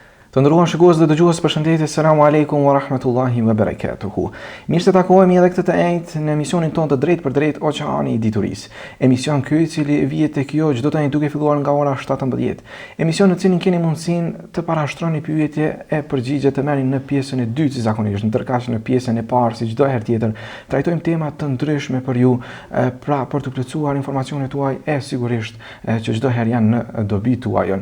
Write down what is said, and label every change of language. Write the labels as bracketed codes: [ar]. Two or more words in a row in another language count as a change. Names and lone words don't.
[sq] Të nderuar shikues dhe dëgjues, përshëndetje, [ar] السلام عليكم ورحمة الله وبركاته. [sq] Mirë se takohemi edhe këtë të njëjtë në emisionin tonë të drejtë për drejtë Oqeani i Diturisë. Emision ky i cili vihet tek ju çdo të duke filluar nga ora 17. Emision në cilin keni mundësinë të parashtroni pyetje e përgjigje të merrni në pjesën e dytë si zakonisht, ndërkaq në pjesën e parë si çdo herë tjetër trajtojmë tema të ndryshme për ju, pra për të plotësuar informacionet tuaj e sigurisht që çdo herë janë në dobi tuajën.